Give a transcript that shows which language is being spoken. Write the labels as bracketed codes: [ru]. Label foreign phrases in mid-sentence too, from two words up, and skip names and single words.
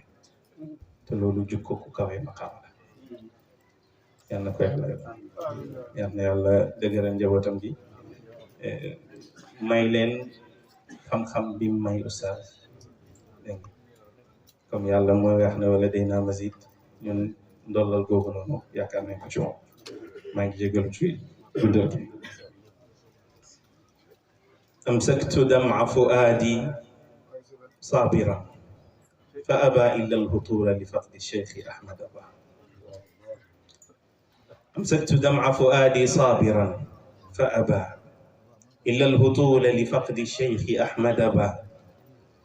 [wo] te loolu jukko ku kawee maqaam la. yal na ko yàlla def, yal na yàlla dëgëral njabootam gi, may leen xam-xam bi mu may Oustaz. dégg nga comme yàlla mooy wax ne wala day naa mazid, ñun ndollal googu noonu yaakaar nañ ko ci moom. maa ngi jégalu ci guddal gi. [ar] أمسكت دمع فؤادي صابرا فأبى إلا الهطول لفقد الشيخ أحمد با. أمسكت دمع فؤادي صابرا فأبى إلا الهطول لفقد الشيخ أحمد با.